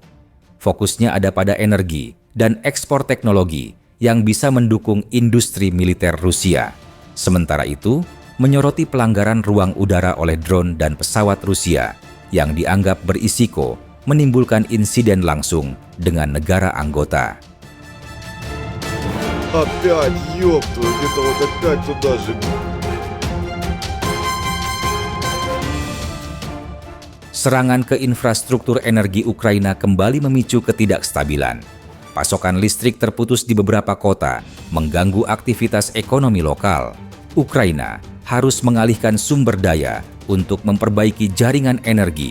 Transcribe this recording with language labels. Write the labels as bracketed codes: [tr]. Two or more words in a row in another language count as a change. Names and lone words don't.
[id] Fokusnya ada pada energi dan ekspor teknologi yang bisa mendukung industri militer Rusia. Sementara itu, menyoroti pelanggaran ruang udara oleh drone dan pesawat Rusia yang dianggap berisiko menimbulkan insiden langsung dengan negara anggota. [ru] Опять, ёпту, это вот опять туда же. [id] Serangan ke infrastruktur energi Ukraina kembali memicu ketidakstabilan. Pasokan listrik terputus di beberapa kota, mengganggu aktivitas ekonomi lokal. Ukraina harus mengalihkan sumber daya untuk memperbaiki jaringan energi.